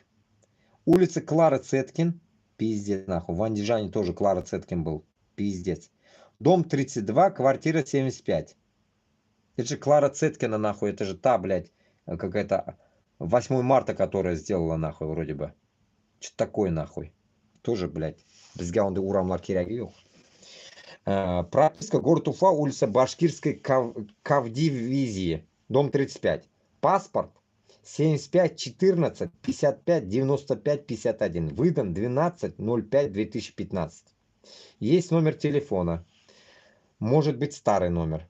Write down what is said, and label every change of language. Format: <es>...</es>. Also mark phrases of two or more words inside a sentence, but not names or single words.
<ru>Улица Клара Цеткин. Пиздец, нахуй. В Андижане тоже Клара Цеткин был. Пиздец. Дом 32, квартира 75. Это же Клара Цеткина, нахуй. Это же та, блядь, какая-то 8 марта, которая сделала, нахуй, вроде бы. Что такое, нахуй? Тоже, блядь,</ru> <kk>бізге ондай урамлар керегі жоқ.</kk> <ru>Прописка город Уфа, улица Башкирской Кавдивизии. Дом 35. Паспорт 75 14 55 95 51. Выдан 12.05.2015. Есть номер телефона. Может быть старый номер.</ru>